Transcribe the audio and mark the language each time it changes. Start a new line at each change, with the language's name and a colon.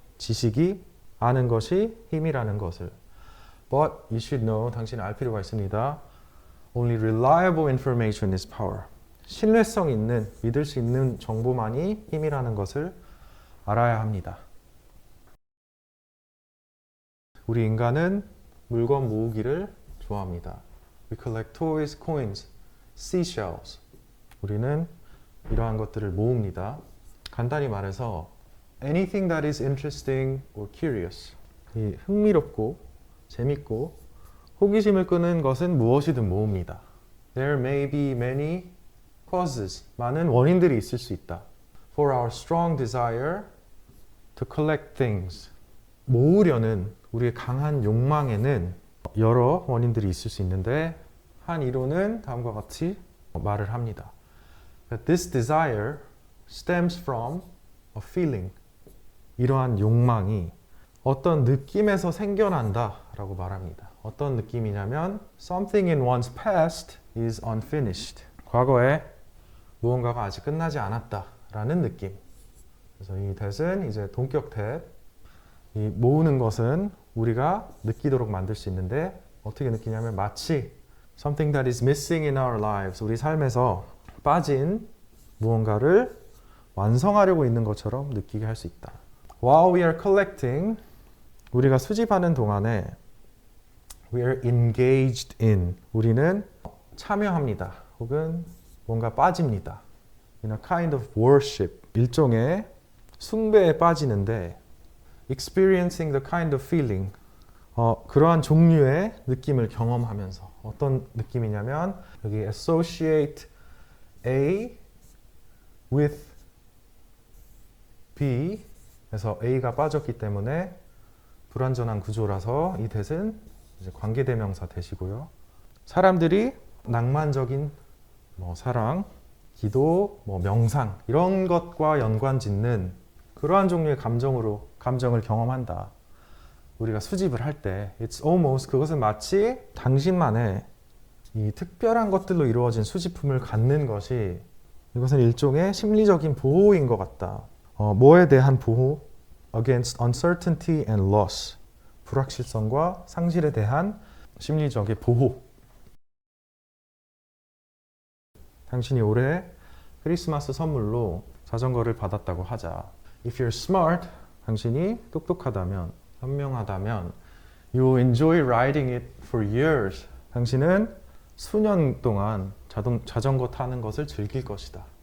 Korean: 지식이 아는 것이 힘이라는 것을.
English: But you should know.
Korean: 당신은 알 필요가 있습니다.
English: Only reliable information is power.
Korean: 신뢰성 있는, 믿을 수 있는 정보만이 힘이라는 것을 알아야 합니다. 우리 인간은 물건 모으기를 좋아합니다.
English: We collect toys, coins, seashells.
Korean: 우리는 이러한 것들을 모읍니다. 간단히 말해서
English: anything that is interesting or curious.
Korean: 이 흥미롭고 재밌고 호기심을 끄는 것은 무엇이든 모읍니다.
English: There may be many causes.
Korean: 많은 원인들이 있을 수 있다.
English: For our strong desire to collect things.
Korean: 모으려는 우리의 강한 욕망에는 여러 원인들이 있을 수 있는데 한 이론은 다음과 같이 말을 합니다.
English: That this desire stems from a feeling.
Korean: 이러한 욕망이 어떤 느낌에서 생겨난다 라고 말합니다. 어떤 느낌이냐면
English: Something in one's past is unfinished.
Korean: 과거에 무언가가 아직 끝나지 않았다 라는 느낌. 그래서 이 that은 이제 동격 that. 이 모으는 것은 우리가 느끼도록 만들 수 있는데 어떻게 느끼냐면 마치
English: something that is missing in our lives.
Korean: 우리 삶에서 빠진 무언가를 완성하려고 있는 것처럼 느끼게 할 수 있다.
English: While we are collecting,
Korean: 우리가 수집하는 동안에
English: we are engaged in.
Korean: 우리는 참여합니다. 혹은 뭔가 빠집니다.
English: In a kind of worship.
Korean: 일종의 숭배에 빠지는데
English: experiencing the kind of feeling.
Korean: 그러한 종류의 느낌을 경험하면서 어떤 느낌이냐면 여기
English: associate A with B
Korean: 그래서 A가 빠졌기 때문에 불완전한 구조라서 이 that은 이제 관계대명사 that이고요. 사람들이 낭만적인 사랑, 기도, 명상 이런 것과 연관짓는 그러한 종류의 감정을 경험한다. 우리가 수집을 할 때
English: it's almost
Korean: 그것은 마치 당신만의 이 특별한 것들로 이루어진 수집품을 갖는 것이 이것은 일종의 심리적인 보호인 것 같다. 뭐에 대한 보호?
English: Against uncertainty and loss.
Korean: 불확실성과 상실에 대한 심리적인 보호. 당신이 올해 크리스마스 선물로 자전거를 받았다고 하자.
English: If you're smart,
Korean: 당신이 똑똑하다면, 현명하다면
English: You enjoy riding it for years.
Korean: 당신은 수년 동안 자전거 타는 것을 즐길 것이다.